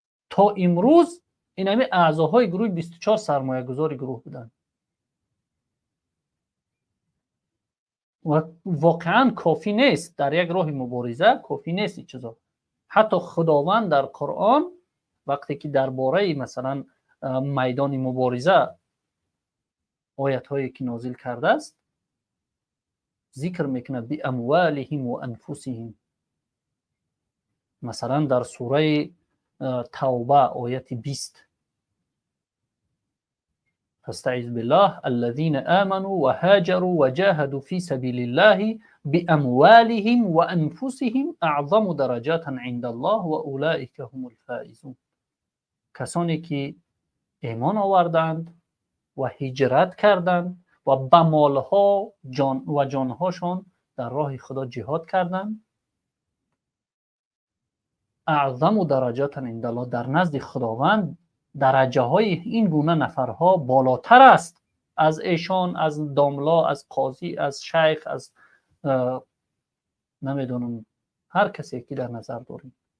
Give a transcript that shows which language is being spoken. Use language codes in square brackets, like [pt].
[fa] تا امروز این همه اعضاهای گروه 24 سرمایه گذاری گروه بودن و واقعا کافی نیست در یک راه مبارزه، کافی نیست این چیزا. حتی خداوند در قرآن وقتی که درباره مثلا میدان مبارزه آیت هایی که نازل کرده است ذکر میکنه [ar] بی اموالهم و انفسهم. [fa] مثلا در سوره توبه آیت 20 [ar] فاستعذ بالله الذين آمنوا وهاجروا وجاهدوا في سبيل الله بأموالهم وأنفسهم أعظم درجات عند الله وأولئك هم الفائزون. [fa] کسانی که ایمان آوردند و هجرت کردند و با مالها و جانهاشان در راه خدا جهاد کردند [ar] اعظم درجات عند الله، [fa] در نزد خداوند درجه های این گونه نفرها بالاتر است از ایشان، از داملا، از قاضی، از شیخ، از نمیدونم هر کسی که در نظر داریم.